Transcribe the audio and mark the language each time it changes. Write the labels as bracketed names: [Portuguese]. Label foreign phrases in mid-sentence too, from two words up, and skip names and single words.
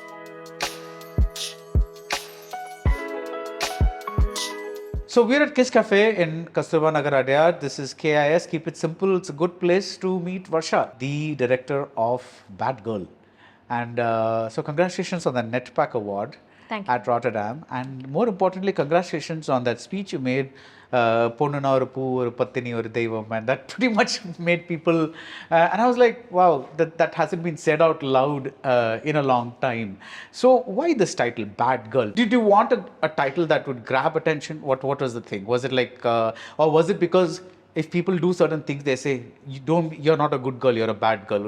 [English] So we're at Kiss Cafe in Kathiravan Adyar. This is KIS. Keep it simple. It's a good place to meet Varsha, the director of Bad Girl. And so congratulations on the NETPAC Award at Rotterdam. And more importantly, congratulations on that speech you made, [Tamil] பொண்ணுன்னா ஒரு பூ ஒரு பட்டினி ஒரு தெய்வம், [English] and that pretty much made people, and I was like, wow, that hasn't been said out loud in a long time. So why this title, Bad Girl? Did you want a title that would grab attention? What was the thing? Was it like, or was it because if people do certain things, they say, you're not a good girl, you're a bad girl.